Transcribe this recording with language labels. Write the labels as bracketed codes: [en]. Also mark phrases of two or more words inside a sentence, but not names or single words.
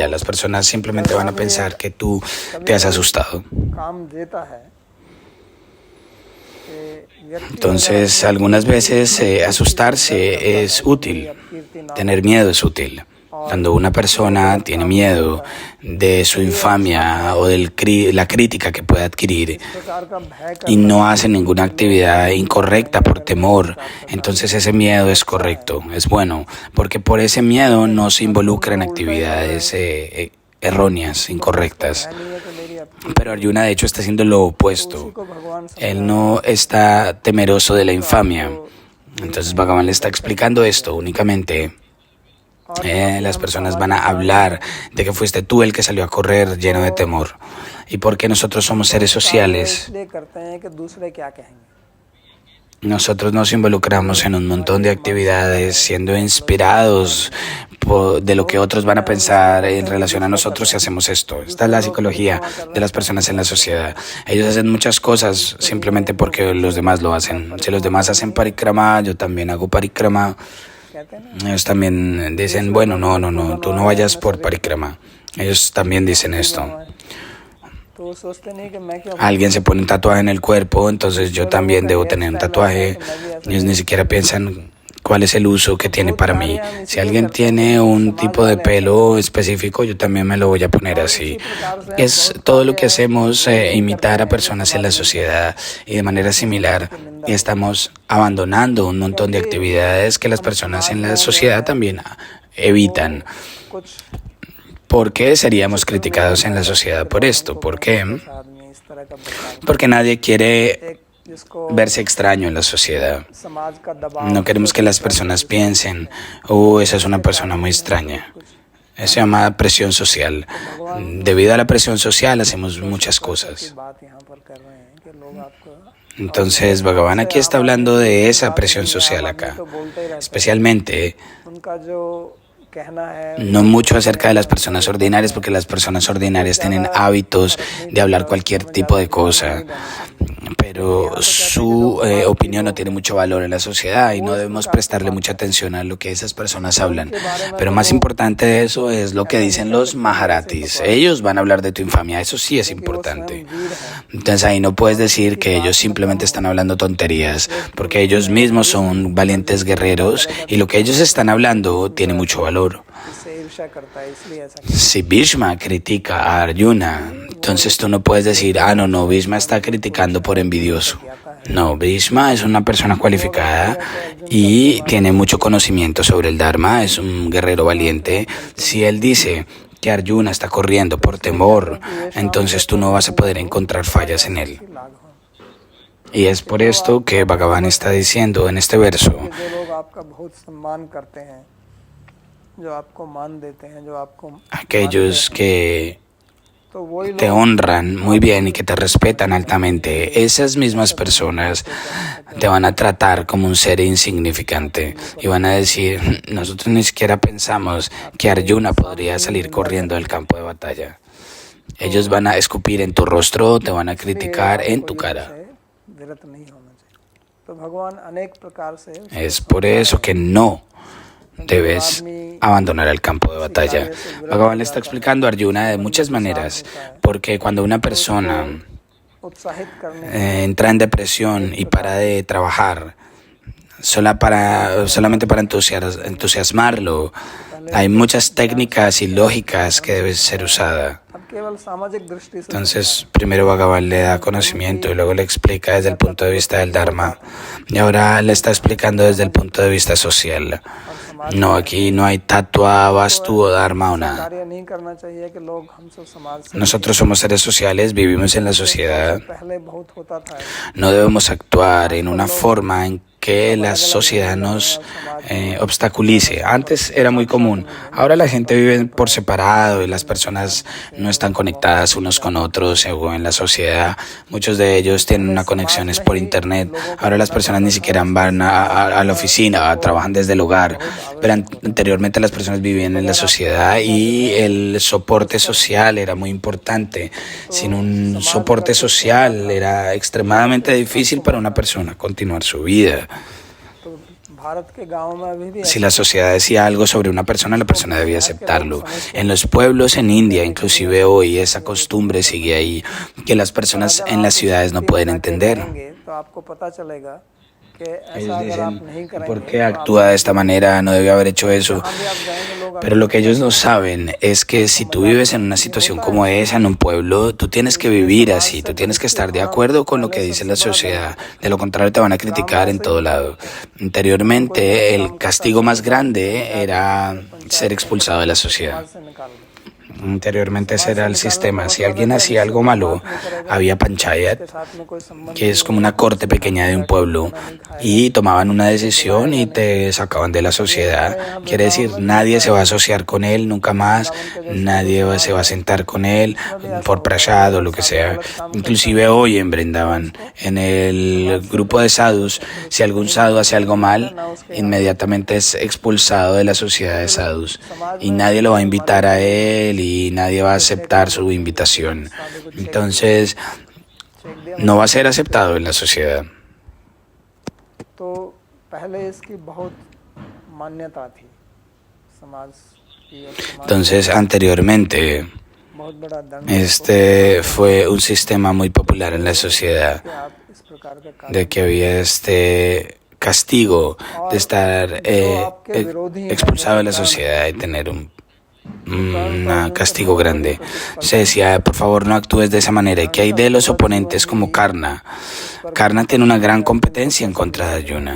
[es] Las personas simplemente van a pensar que tú te has asustado. [hi] काम देता है कि व्यक्ति [es] Entonces, algunas veces asustarse es útil, tener miedo es útil. Cuando una persona tiene miedo de su infamia o de la crítica que puede adquirir [hi] प्रकार का भय [es] y no hace ninguna actividad incorrecta por temor, entonces ese miedo es correcto, es bueno, porque por ese miedo no se involucra en actividades erróneas, incorrectas. [hi] नहीं है कि मेरी [es] Pero Arjuna de hecho está haciendo lo opuesto. [hi] को भगवान [es] Él no está temeroso de la infamia. Entonces Bhagavan le está explicando esto únicamente. Las personas van a hablar de que fuiste tú el que salió a correr lleno de temor. Y porque nosotros somos seres sociales, [hi] इसलिए करते हैं कि दूसरे क्या कहेंगे [es] nosotros nos involucramos en un montón de actividades siendo inspirados de lo que otros van a pensar en relación a nosotros si hacemos esto. Esta es la psicología de las personas en la sociedad. Ellos hacen muchas cosas simplemente porque los demás lo hacen. Si los demás hacen parikrama, yo también hago parikrama. [hi] कहते हैं ना [es] Ellos también dicen, bueno, no, tú no vayas por parikrama. Ellos también dicen esto. [hi] तो वो सोचते नहीं कि मैं क्यों [es] Alguien se pone un tatuaje en el cuerpo, entonces yo también debo tener un tatuaje. Ellos ni siquiera piensan cuál es el uso que tiene para mí. Si alguien tiene un tipo de pelo específico, yo también me lo voy a poner así. Es todo lo que hacemos, imitar a personas en la sociedad y de manera similar. Y estamos abandonando un montón de actividades que las personas en la sociedad también evitan. [hi] कुछ [es] ¿Por qué seríamos criticados en la sociedad por esto? ¿Por qué? [hi] आदमी इस तरह का बर्ताव [es] Porque nadie quiere [hi] एक जिसको [es] verse extraño en la sociedad. [hi] समाज का दबाव [es] No queremos que las personas piensen, esa es una persona muy extraña. Eso se llama presión social. Debido a la presión social hacemos muchas [hi] की [es] cosas. [hi] बात यहाँ पर कर रहे हैं कि लोग आपको [es] Entonces Bhagavan aquí está hablando de esa presión social acá. [hi] तो बोलते ही रहते [es] Especialmente, [hi] हैं उनका जो कहना है [es] no mucho acerca de las personas ordinarias, porque las personas ordinarias tienen hábitos de hablar cualquier tipo de cosa. Pero su opinión no tiene mucho valor en la sociedad y no debemos prestarle mucha atención a lo que esas personas hablan. Pero más importante de eso es lo que dicen los Maharatis. Ellos van a hablar de tu infamia, eso sí es importante. Entonces ahí no puedes decir que ellos simplemente están hablando tonterías, porque ellos mismos son valientes guerreros y lo que ellos están hablando tiene mucho valor. [hi] इससे ईर्ष्या करता है इसलिए ऐसा [es] Si Bhishma critica a Arjuna, entonces tú no puedes decir, no, Bhishma está criticando por envidioso. No, Bhishma es una persona cualificada y tiene mucho conocimiento sobre el Dharma, es un guerrero valiente. Si él dice que Arjuna está corriendo por temor, entonces tú no vas a poder encontrar fallas en él. [hi] लाघव [es] Y es por esto que Bhagavan está diciendo en este verso, [hi] जो लोग आपका बहुत सम्मान करते हैं जो आपको मान देते हैं जो आपको [es] aquellos que [hi] तो वही [es] te honran muy bien y que te respetan altamente, esas mismas personas te van a tratar como un ser insignificante y van a decir, nosotros ni siquiera pensamos que Arjuna podría salir corriendo del campo de batalla. Ellos van a escupir en tu rostro, te van a criticar en tu cara. [hi] विरत नहीं होना चाहिए तो भगवान अनेक प्रकार से [es] Es por eso que no debes abandonar el campo de batalla. Bhagavan le está explicando a Arjuna de muchas maneras, porque cuando una persona [hi] उत्साहित करने [es] entra en depresión y para de trabajar solamente para entusiasmarlo, hay muchas técnicas y lógicas que deben ser usadas. [hi] अब केवल सामाजिक दृष्टि से [es] Entonces, primero Bhagavan le da conocimiento y luego le explica desde el punto de vista del Dharma. Y ahora le está explicando desde el punto de vista social. [hi] समाज [es] No, [hi] में [es] aquí no hay tatua, vastu o dharma o [hi] ऐसा [es] nada. [hi] कार्य नहीं करना चाहिए कि लोग हम सब समाज से [es] Nosotros somos seres sociales, vivimos en la [hi] जैसे [es] sociedad. [hi] पहले बहुत होता था ऐसा। [es] No debemos actuar en [hi] आजकल [es] una [hi] लोग [es] forma en que [hi] सब [es] la [hi] अलग अलग [es] sociedad [hi] रहने लगे हैं [es] nos [hi] और समाज में [es] obstaculice. Antes era muy común. Ahora la gente vive por separado y las personas no están conectadas unos con otros según en la sociedad. Muchos de ellos tienen una conexión es por internet. Ahora las personas ni siquiera van a la oficina, trabajan desde el hogar. Pero anteriormente las personas vivían en la sociedad y el soporte social era muy importante. Sin un soporte social era extremadamente difícil para una persona continuar su vida. [hi] तो भारत के गांव में अभी भी [es] Si [hi] ऐसा [es] la sociedad decía algo sobre una persona debía aceptarlo. En los pueblos en India, inclusive hoy, esa costumbre sigue ahí, que las personas en las ciudades no pueden entender. [hi] करेंगे तो आपको पता चलेगा कि ऐसा [es] Ellos [hi] अगर आप [es] dicen, [hi] नहीं [es] ¿por [hi] करेंगे [es] qué [hi] तो [es] actúa de esta manera? No debe haber hecho eso. [hi] जहाँ भी आप जाएंगे लोग [es] Pero lo que ellos no saben es que si tú vives en una situación como esa en un pueblo, tú tienes que vivir así, tú tienes que estar de acuerdo con lo que dice la sociedad. De lo contrario te van a criticar en todo lado. Anteriormente el castigo más grande era ser expulsado de la sociedad. [hi] से निकाल दो। [es] Anteriormente ese era el sistema. Si alguien hacía algo malo, había panchayat, [hi] के साथ में कोई संबंध [es] que es como una corte pequeña de un pueblo, y tomaban una decisión y te sacaban de la sociedad. Quiere decir, nadie se va a asociar con él nunca más, nadie se va a sentar con él por prasad o lo que sea. Inclusive hoy en Brindavan, en el grupo de sadhus, si algún sadhu hace algo mal, inmediatamente es expulsado de la sociedad de sadhus y nadie lo va a invitar a él y nadie va a aceptar su invitación. Entonces, no va a ser aceptado en la sociedad. [hi] तो पहले इसकी बहुत मान्यता थी समाज की और समाज [es] Entonces, anteriormente, [hi] बहुत बड़ा दंड [es] este fue un sistema muy popular en la sociedad, [hi] कि आप इस प्रकार के कार्य [es] de que había este castigo de estar expulsado de la sociedad y tener un castigo grande. Se decía, por favor, no actúes de esa manera. ¿Y qué hay de los oponentes como Karna? Karna tiene una gran competencia en contra de Arjuna.